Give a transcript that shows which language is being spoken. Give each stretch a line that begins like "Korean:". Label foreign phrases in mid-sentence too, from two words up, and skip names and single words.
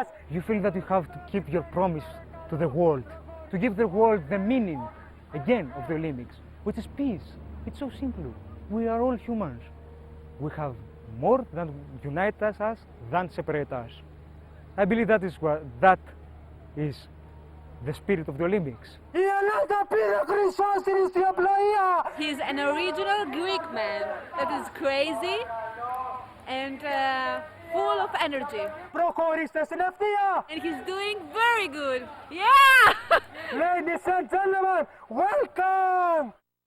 English: You feel that you have to keep your promise to the world, to give the world the meaning, again, of the Olympics, which is peace. It's so simple. We are all humans. We have more that unite us than separate us. I believe that is the spirit of the Olympics.
Greek: Η Ελλάδα πήρε χρυσό στην ιστιοπλοεία.
English: He's an original Greek man that is crazy and full of energy.
Greek: Προχωρήστε στην ευθεία.
English: And he's doing very good. Yeah! Ladies and gentlemen, welcome.